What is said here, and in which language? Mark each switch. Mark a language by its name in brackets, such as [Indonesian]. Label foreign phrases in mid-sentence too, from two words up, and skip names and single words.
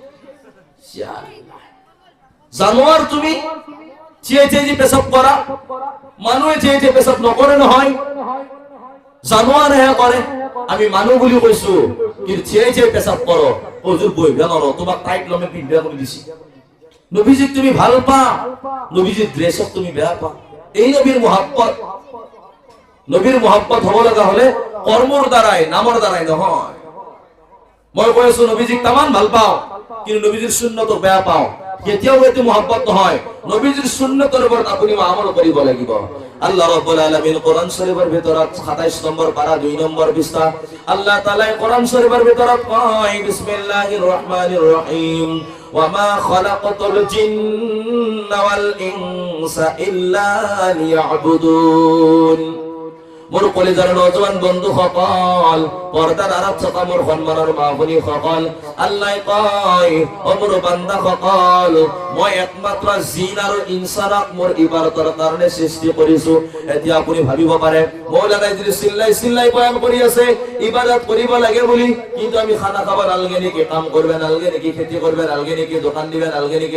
[Assamese] জানোৱাৰ তুমি থিয়াই থিয়াই যে পেচাব কৰা, মানুহে থিয়াই থিয়াই পেচাব নকৰে নহয়, জানোৱাৰহে কৰে। আমি মানুহ বুলি কৈছো, কিন্তু থিয়াই থিয়াই পেচাব কৰ, হুজুৰ বহিবা নৰ, তোমাক টাইট লমে পিন্ধিবা কৰি দিছি। নবীজিক তুমি ভাল পা, নবীজিৰ ড্ৰেছক তুমি বেয়া পা, এই নবীৰ মহাব্বত। নবীর মহব্বত হব লগা হলে কর্মর দ্বারাই, নামর দ্বারাই নহয়। মই কৈ আছো নবীজিক তামান ভাল পাও, কিন্তু নবীজির সুন্নতক বেয়া পাও, কেতিয়াও এটি মহব্বত নহয়। নবীজির সুন্নতৰ ওপৰত আপুনি আমল কৰিব লাগিব। [Arabic] الله رب العالمين [Assamese] কোরআন শরীফের ভিতৰত 27 নম্বৰ পাৰা 2 নম্বৰ পৃষ্ঠা আল্লাহ তাআলা কোরআন শরীফের ভিতৰত কয়, [Arabic] بسم الله الرحمن الرحيم، وما خلقت الجن والإنس إلا ليعبدون. [Assamese] মোৰ কলিজাৰ নজৱান বন্ধু সকল, পৰ্দাৰ আঁৰত থকা মোৰ সন্মানৰ মা ভনী সকল, আল্লাহ কয় ও মোৰ বান্দা সকল, মই একমাত্ৰ জিন আৰু ইনসানক মোৰ ইবাদতৰ কাৰণে সৃষ্টি কৰিছো। এতিয়া আপুনি ভাবিব পাৰে মৌলানাই যদি চিল্লাই বয়ান কৰি আছে ইবাদত কৰিব লাগে বুলি, কিন্তু আমি খানা খাব নালগে নেকি, কাম কৰিব নালগে নেকি, খেতি কৰিব নালগে নেকি, দোকান দিব নালগে নেকি?